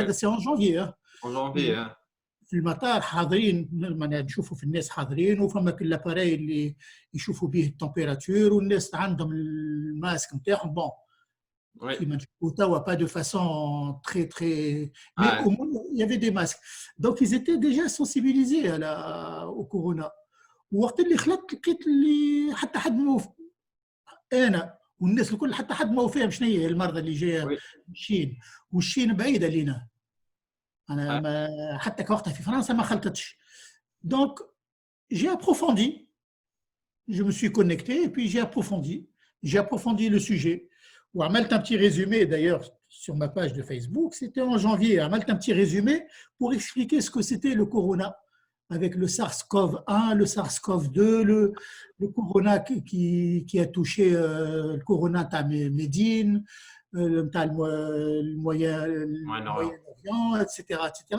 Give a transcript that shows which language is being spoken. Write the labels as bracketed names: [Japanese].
[French] هذا سي اون جونفي. en janvier. Hein. [Arabic] في المطار حاضرين، معناها نشوفوا في الناس حاضرين، وفما كل لاباري اللي يشوفوا به التمبيراتور، والناس عندهم الماسك نتاعهم. بون [French] Oui. [Arabic] كيما نشوفوا توا [French] با دو فاسون تري تري، مي Ouais. au moins il y avait des masques. Donc ils étaient déjà sensibilisés au corona. [Arabic] ووقت اللي خلطت لقيت اللي حتى حد انا والناس الكل حتى حد ما هو فاهم شنو هي المرضى اللي جايه من [French] Oui. [Arabic] الشين، والشين بعيده لينا. انا [French] Ouais. [Arabic] ما حتى كوقتها في فرنسا ما خلطتش. [French] دونك j'ai approfondi, je me suis connecté et puis j'ai approfondi le sujet. وعملت un petit résumé d'ailleurs sur ma page de Facebook, c'était en janvier. عملت un petit résumé pour expliquer ce que c'était le corona, avec le SARS-CoV-1, le SARS-CoV-2, le corona qui a touché le corona à Médine, le Moyen-Orient, etc., etc.